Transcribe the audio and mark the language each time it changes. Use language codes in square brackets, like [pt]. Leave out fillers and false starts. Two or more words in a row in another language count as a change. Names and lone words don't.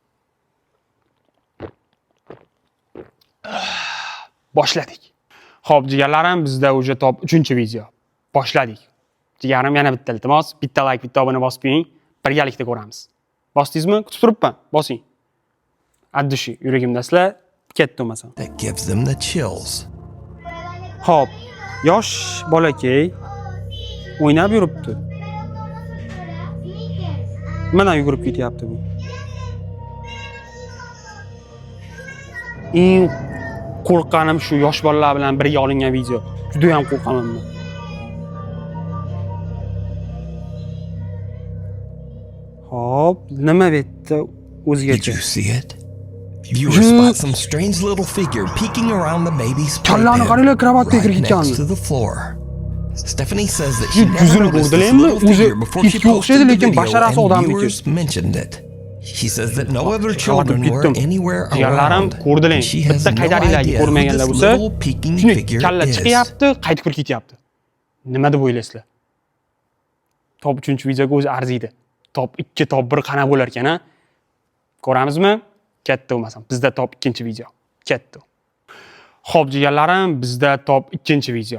[uz] Boshladik. Xo'p, jigarlarim, bizda уже top 3-video. Boshladik. Jigarim, yana bitta iltimos, bitta like, bitta obuna bosib qo'ying. Birgalikda ko'ramiz. Bosdingizmi? Kutib turibman. Bosing. Addushi, yuragimdasizlar. Ketdi bo'lmasa. [en] That gives them the chills. [uz] Xo'p, yosh bolakay o'ynab yuribdi. Nimadan yugurib ketyapti bu? Eng qo'rqqanim shu yosh bolalar bilan birga olingan video. Juda ham qo'rqaman men. Hop, nima betdi [en] Did [uz] o'zgacha? [en] you see it? Viewers spot some strange little figure peeking around the baby's [uz] Kallani qaranglar, kravatga [en] right [uz] kirib [en] next [uz] ketgan. [en] to the floor. Stephanie says that she never [uz] Yuzini [en] noticed this [uz] ko'rdilarmi? [en] little figure before she [uz] Itga [en] posted [uz] o'xshaydi, [en] the [uz] lekin [en] video [uz] basharasi [en] and [uz] odamniki. [en] viewers mentioned it. She says that no other children were anywhere [uz] Jigarlarim, [en] around. [uz] ko'rdilar. [en] She has [uz] Bitta [en] no [uz] qaytaringlar [en] idea who [uz] ko'rmaganlar [en] this [uz] bo'lsa, [en] little peeking [uz] shuni [en] figure [uz] kalla [en] is. [uz] chiqyapti, qaytib kirib ketyapti. Nima deb o'ylaysizlar? Top 3-videoga o'zi arziydi. Top 2, top 1 qana bo'lar ekan-a? Ko'ramizmi? Ketdi bo'lmasam. Bizda top 2-video. Ketdi. Xo'p, jigarlarim, bizda top 2-video.